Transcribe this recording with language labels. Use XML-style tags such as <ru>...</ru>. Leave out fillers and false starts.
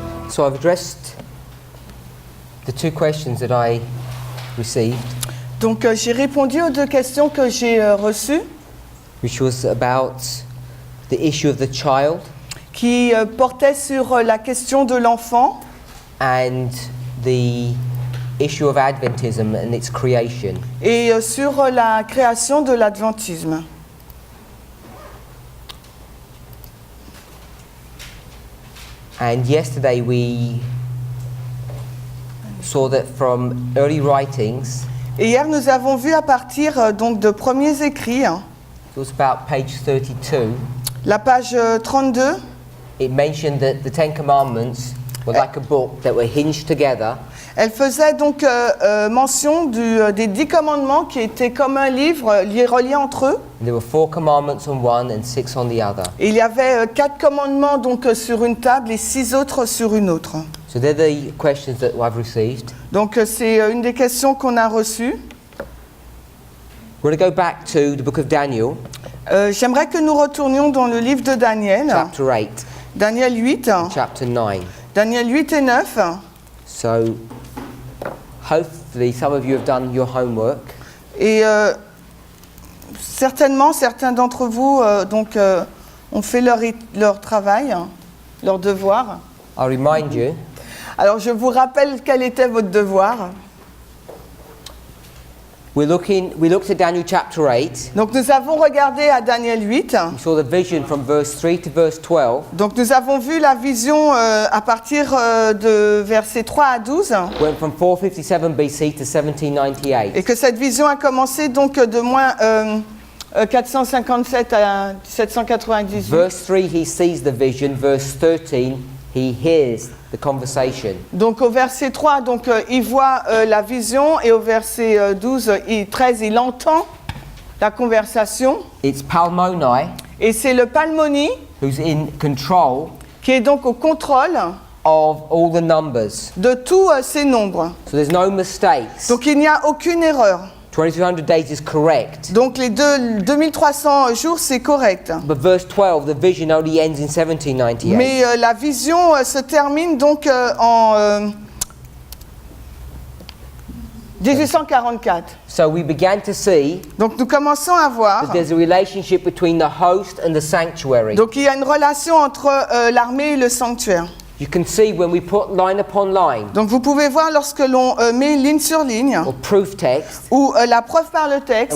<en>So I've addressed the two questions that I received,</en> <fr>Donc j'ai répondu aux deux questions que j'ai reçues,</fr> <en>which was about the issue of the child</en> <fr>qui portaient sur la question de l'enfant</fr> <en>and the issue of Adventism and its creation.</en> <fr>et sur la création de l'adventisme.</fr> <en>And yesterday we saw that from early writings,</en> <fr>Et hier, nous avons vu à partir donc de premiers écrits,</fr> <en>it was about page 32,</en> <fr>la page 32,</fr> <en>it mentioned that the Ten Commandments were like a book that were hinged together,</en> <fr>elle faisait donc mention des 10 commandements qui étaient comme un livre relié entre eux.</fr> <en>and there were 4 commandments on one and 6 on the other.</en> <fr>Et il y avait 4 commandements donc sur une table et 6 autres sur une autre.</fr> <en>So they're the questions that I've received.</en> <fr>Donc c'est une des questions qu'on a reçues.</fr> <en>We're going to go back to the book of Daniel,</en> <fr>J'aimerais que nous retournions dans le livre de Daniel,</fr> <en>chapter 8,</en> <fr>Daniel 8,</fr> <en>chapter 9.</en> <fr>Daniel 8 et 9.</fr> <en>So hopefully some of you have done your homework.</en> <fr>Et certainement, certains d'entre vous ont fait leur travail, leur devoir.</fr> <en>I'll remind you,</en> <fr>Alors je vous rappelle quel était votre devoir.</fr> <en>we looked at Daniel chapter 8.</en> <fr>Donc nous avons regardé à Daniel 8.</fr> <en>We saw the vision from verse 3 to verse 12.</en> <fr>Donc nous avons vu la vision à partir de versets 3 à 12.</fr> <en>Went from 457 BC to 1798.</en> <fr>Et que cette vision a commencé donc de moins 457 à 798.</fr> <en>Verse 3, he sees the vision. Verse 13, he hears the conversation.</en> <fr>Donc au verset 3, donc, il voit la vision et au verset 13, il entend la conversation.</fr> <en>It's Palmoni</en> <fr>Et c'est le Palmoni</fr> <en>who's in control</en> <fr>qui est donc au contrôle</fr> <en>of all the numbers.</en> <fr>de tous ces nombres.</fr> <en>So there's no mistakes.</en> <fr>Donc il n'y a aucune erreur.</fr> <en>2200 days is correct.</en> <fr>Donc les 2300 jours, c'est correct.</fr> <en>But verse 12, the vision only ends in 1798.</en> <fr>Mais la vision se termine donc en 1844.</fr> <en>So we began to see</en> <fr>Donc nous commençons à voir.</fr> <en>that there's a relationship between the host and the sanctuary.</en> <fr>Donc il y a une relation entre l'armée et le sanctuaire.</fr> <en>You can see when we put line upon line</en> <fr>Donc vous pouvez voir lorsque l'on met ligne sur ligne</fr> <en>or proof text,</en> <fr>ou la preuve par le texte</fr>